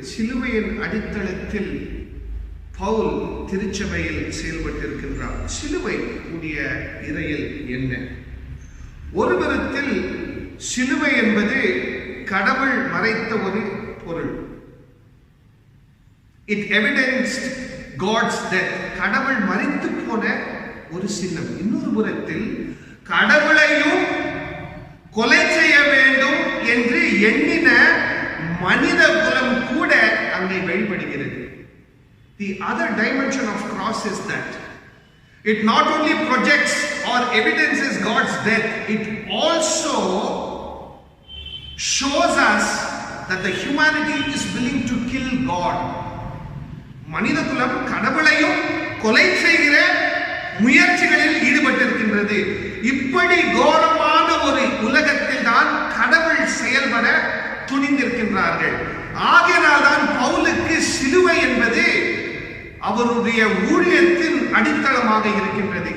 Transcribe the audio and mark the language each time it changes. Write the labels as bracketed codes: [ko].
[ta] சிலுவையின் அடித்தளத்தில் பவுல் திருச்சபையில் செயல்பட்டிருக்கின்றார். சிலுவை உடைய இறையில் என்ன? ஒரு விதத்தில் சிலுவை என்பது கடவுள் மறைத்த ஒரு பொருள். [en] It evidenced God's death. [ta] கடவுள் மரித்து போன ஒரு சின்னம். இன்னொரு புறத்தில் கடவுளையும் கொலை செய்ய வேண்டும் என்று எண்ணின மனித குலம் கூட அங்கே வெளிப்படுகிறது. [en] The other dimension of cross is that it not only projects or evidences God's death, it also shows us that the humanity is willing to kill God. [ta] மனித குலம் கடவுளையும் கொலை செய்கிற முயற்சிகளில் ஈடுபட்டிருக்கின்றது. இப்படி கோரமான ஒரு உலகத்தில் தான் கடவுள் செயல்பட துணிந்திருக்கின்றார்கள். ஆகையினால் தான் பவுலுக்கு சிலுவை என்பது அவருடைய ஊழியத்தின் அடித்தளமாக இருக்கின்றது.